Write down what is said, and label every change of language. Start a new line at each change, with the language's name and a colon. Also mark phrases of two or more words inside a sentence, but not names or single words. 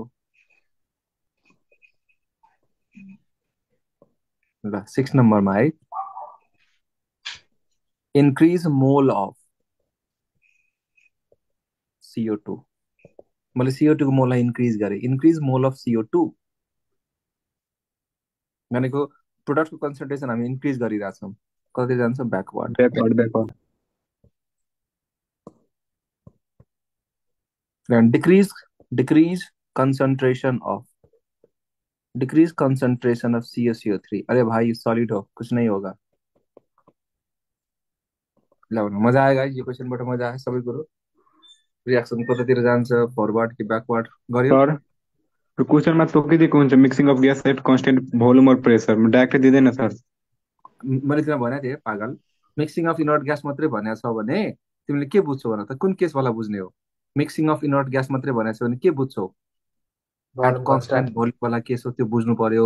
Nepali: ल 6 नम्बरमा है
English: increase mole of CO2
Nepali: मैले CO2 को मोललाई इन्क्रिज गरेँ
English: increase mole of CO2
Nepali: भनेको प्रोडक्टको कन्सन्ट्रेसन हामी इन्क्रिज गरिरहेछौँ कति जान्छ ब्याकवर्ड ब्याकवर्ड
English: decrease concentration of decrease concentration of CaCO3
Hindi: अरे भाई ये सॉलिड हो कुछ नहीं होगा
Nepali: ल
Hindi: मजा आएगा
Nepali: यो क्वेसनबाट मजा आयो सबै कुरो रियाक्सन कतातिर जान्छ फरवर्ड कि ब्याकवर्ड गर्यो सर क्वेसनमा तोकिदिएको हुन्छ
English: mixing of gas at constant volume
Nepali: और
English: pressure direct
Nepali: दिँदैन सर मैले तिमीलाई भनेको थिएँ पागल
English: mixing of inert gas
Nepali: मात्रै भनेको छ भने तिमीले के बुझ्छौ भन त कुन केसवाला बुझ्ने हो
English: mixing of inert gas
Nepali: मात्रै भनेको छ भने के बुझ्छौ
English: at constant volume
Nepali: वाला केस हो त्यो बुझ्नु पर्यो